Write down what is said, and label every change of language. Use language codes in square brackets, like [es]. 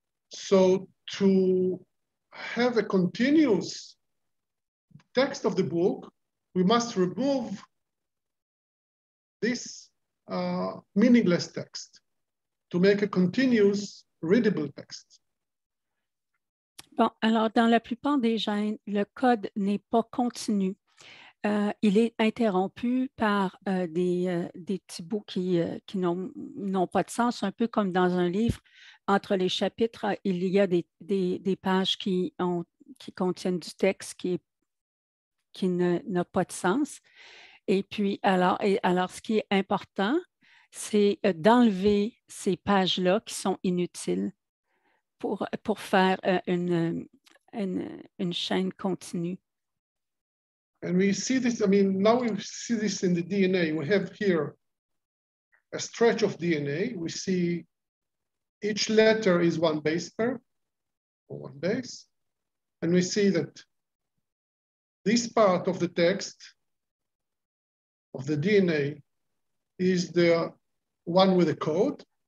[en] So to have a continuous text of the book, we must remove this meaningless text to make a continuous readable text. [fr] Bon, alors dans la plupart des gènes, le code n'est pas continu. Il est interrompu par des petits bouts qui n'ont pas de sens, un peu comme dans un livre. Entre les chapitres, il y a des pages qui contiennent du texte qui n'a pas de sens. Et puis, alors, ce qui est important, c'est d'enlever ces pages-là qui sont inutiles pour faire une chaîne continue. [en] And we see this, I mean, now we see this in the DNA. We have here a stretch of DNA. We see each letter is one base pair, or one base. And we see that this part of the text of the DNA is the one with the code.